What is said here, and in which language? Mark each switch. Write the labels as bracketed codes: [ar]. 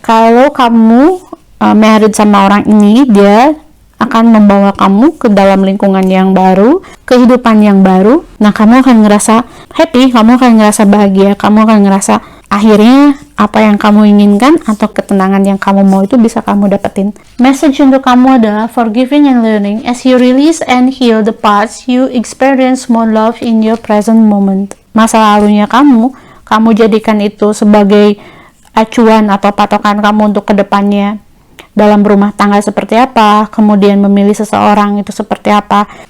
[id] Kalau kamu married sama orang ini, dia akan membawa kamu ke dalam lingkungan yang baru, kehidupan yang baru. Nah, kamu akan ngerasa happy, kamu akan ngerasa bahagia, kamu akan ngerasa akhirnya apa yang kamu inginkan atau ketenangan yang kamu mau itu bisa kamu dapetin. [en] Message [id] untuk kamu adalah [en] forgiving and learning. As you release and heal the past, you experience more love in your present moment. [id] Masa lalunya kamu jadikan itu sebagai acuan atau patokan kamu untuk kedepannya. Dalam berumah tangga seperti apa, kemudian memilih seseorang itu seperti apa.